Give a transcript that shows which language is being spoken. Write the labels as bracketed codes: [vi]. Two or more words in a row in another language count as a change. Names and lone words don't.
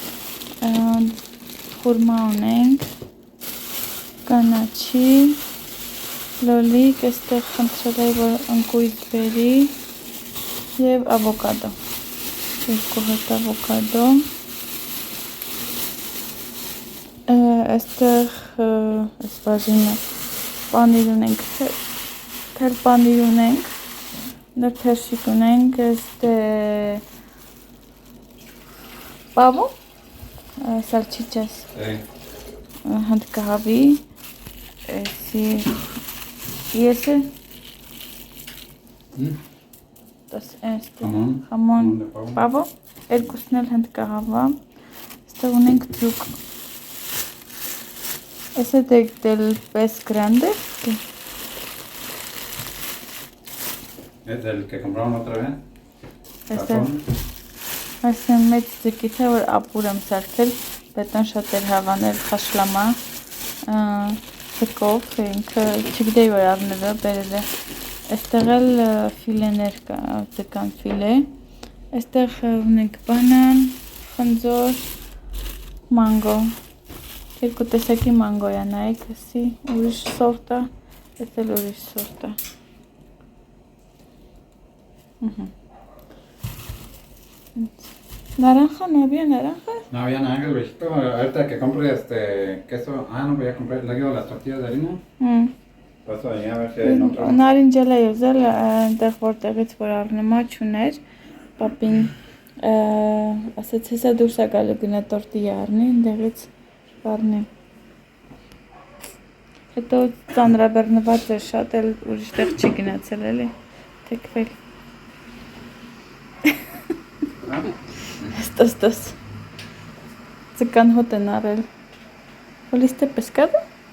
[hy] խուրմա ունենք, կանաչի, լոլիկ, այստեղ խնդրել է, որ ընկույզ բերի և ավոկադո, երկու հատ ավոկադո, այստեղ այս բաժինը պանիր ունենք, թել պանիր ունենք, նր թերշիկ ունենք, [es] este pavo, salchichas, հնդկահավի, y ese, jamón, pavo, [hy] երկուսն էլ հնդկահավա, այստեղ ունենք ձուկ, [es] ese del pez grande. ¿Es el que compraron otra vez? [hy] Este մեծ ձկից է, որ ապուր եմ սարքել, պետան շատ էր հավանել խաշլամա ձկով, ինքը չգիտեի, որ առնել է, բերել է, այստեղ էլ ֆիլեներ կա, ձկան ֆիլե, այստեղ ունենք բանան, խնձոր, մանգո, երկու տեսակի մանգո է, նայեք, էսի ուրիշ սորտ է, էս էլ ուրիշ սորտ է։ [es] Naranja, ¿no había naranja? No había nada, el viejito. Ahorita que compre queso. No, voy a comprar. Le quedo las tortillas de harina. Paso allí a ver si hay otro. [hy] Նարինջել է ուզել, այնտեղ որտեղից որ առնեմա չուներ, պապին ասեց հեսա դուրս է գալու գնա տորտիա առնի, այնտեղից առնի։ Հետո ծանրաբեռնված էր, շատ էլ ուրիշ տեղ չի գնացել էլի, թեքվել։ Ստոս, ձկան հոտ են առել։ [es] Voliste pescado?